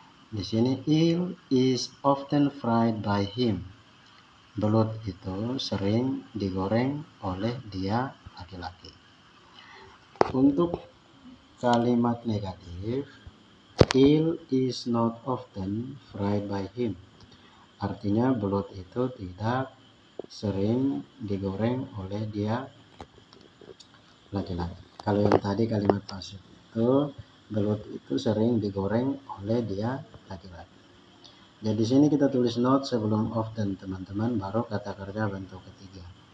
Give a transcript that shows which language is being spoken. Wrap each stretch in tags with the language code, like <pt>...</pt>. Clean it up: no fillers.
<id>Di sini</id> <en>il is often fried by him.</en> <id>Belut itu sering digoreng oleh dia, laki-laki. Untuk kalimat negatif,</id> <en>il is not often fried by him.</en> <id>Artinya belut itu tidak sering digoreng oleh dia, laki-laki. Kalau yang tadi kalimat pasif itu belut itu sering digoreng oleh dia, laki-laki. Jadi di sini kita tulis not sebelum often, teman-teman, baru kata kerja bentuk ketiga.</id>